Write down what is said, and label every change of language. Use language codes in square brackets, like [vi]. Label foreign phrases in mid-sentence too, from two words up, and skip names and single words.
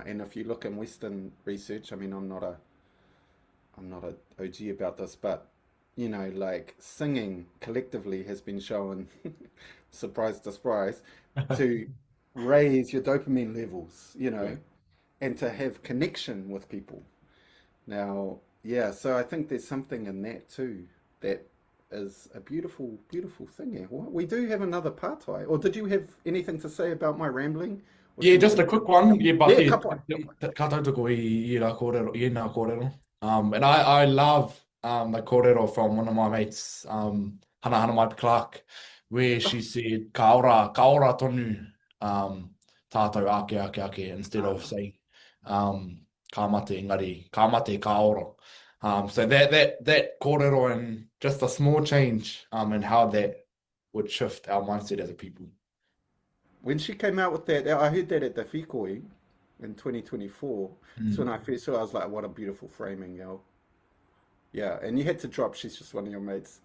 [en] And if you look in Western research, I mean, I'm not a OG about this, but you know, like singing collectively has been shown, surprise, surprise, to raise your dopamine levels, you know, and to have connection with people. Now, yeah, so I think there's something in that too that is a beautiful, beautiful thing here. We do have another pātai. Or did you have anything to say about my rambling? Yeah, just a quick one. Yeah, but Yeah, yeah, [mi] kapai. ka tautoko I rā kōrero, I nā kōrero. [en] And I love the kōrero from one of my mates, Hana Mai Clark, where she said, [mi] ka ora tonu, tātou ake, [en] instead of saying, [mi] ka mate engari, ka mate ka ora. [en] So that kōrero and just a small change, and how that would shift our mindset as a people. When she came out with that, I heard that at the Whikoi in 2024. That's when I first saw it. I was like, what a beautiful framing, yo. Yeah, and you had to drop, she's just one of your mates.